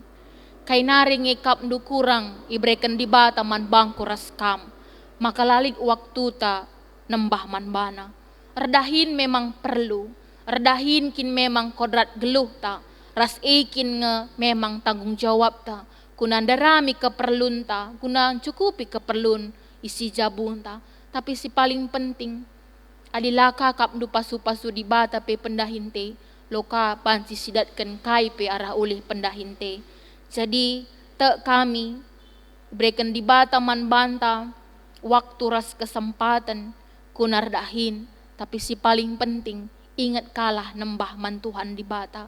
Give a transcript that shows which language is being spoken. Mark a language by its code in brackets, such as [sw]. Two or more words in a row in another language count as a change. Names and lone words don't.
[btx] Kai naring kap mdu kurang ibreken di bata man bangku raskam, maka lali waktu ta nembah man bana. Erdahin memang perlu, erdahin kin memang kodrat geluh ta, ras ikin nge memang tanggung jawab ta. Kuna darami keperlun ta, kuna cukupi keperlun isi jabun ta. Tapi si [id] paling penting adalah [btx] kakap du pasu-pasu di bata pe pendahinte, loka pansi sidatkan kai pe arah ulih pendahinte. Jadi te [id] kami berikan [btx] di bata man banta, waktu ras kesempatan, kunar dahin, tapi si [id] paling penting, [btx] ingat kalah nembah man Tuhan di bata.